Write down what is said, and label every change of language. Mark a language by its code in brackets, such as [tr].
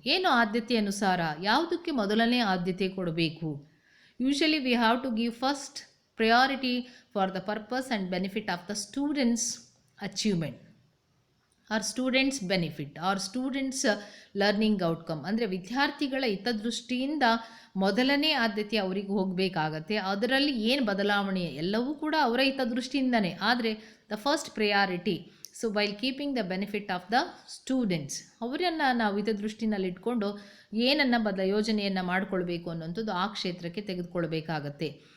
[kn] ಏನು ಆದ್ಯತೆ ಅನುಸಾರ, ಯಾವುದಕ್ಕೆ ಮೊದಲನೇ ಆದ್ಯತೆ ಕೊಡಬೇಕು? [en] Usually we have to give first priority for the purpose and benefit of the students' achievement or students' benefit or students' learning outcome. [kn] ಅಂದರೆ ವಿದ್ಯಾರ್ಥಿಗಳ ಹಿತದೃಷ್ಟಿಯಿಂದ ಮೊದಲನೇ ಆದ್ಯತೆ ಅವರಿಗೆ ಹೋಗಬೇಕಾಗತ್ತೆ. ಅದರಲ್ಲಿ ಏನು ಬದಲಾವಣೆ ಎಲ್ಲವೂ ಕೂಡ ಅವರ ಹಿತದೃಷ್ಟಿಯಿಂದನೇ, ಆದರೆ [en] The first priority. So while keeping the benefit of the students, [kn] ಅವರನ್ನು ನಾವು ಹಿತದೃಷ್ಟಿನಲ್ಲಿ ಇಟ್ಕೊಂಡು ಏನನ್ನು ಯೋಜನೆಯನ್ನು ಮಾಡಿಕೊಳ್ಬೇಕು ಅನ್ನೋಂಥದ್ದು ಆ ಕ್ಷೇತ್ರಕ್ಕೆ ತೆಗೆದುಕೊಳ್ಬೇಕಾಗತ್ತೆ.